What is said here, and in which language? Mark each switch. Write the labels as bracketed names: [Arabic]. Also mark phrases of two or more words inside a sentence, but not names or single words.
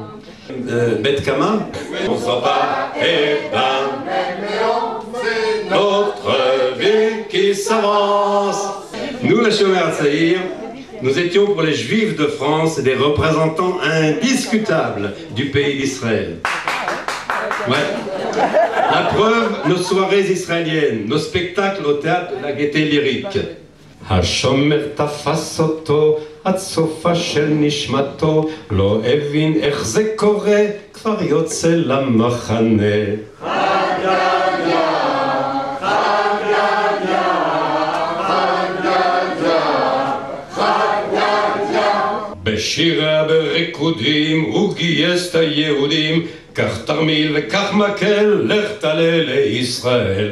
[French] Bête Kama, on s'en va, et ben, notre vie qui s'avance. Nous, la Shomer Hatzair, nous étions pour les Juifs de France des représentants indiscutables du pays d'Israël. Ouais. La preuve, nos soirées israéliennes, nos spectacles au théâtre de la Gaîté lyrique. [Hebrew] השומר תפס אותו עד סופה של נשמתו, לא הבין איך זה קורה, כבר יוצא למחנה. בשירה בריקודים הוא גייס את היהודים, כך תרמיל וכך מקל, לך תעלה לישראל.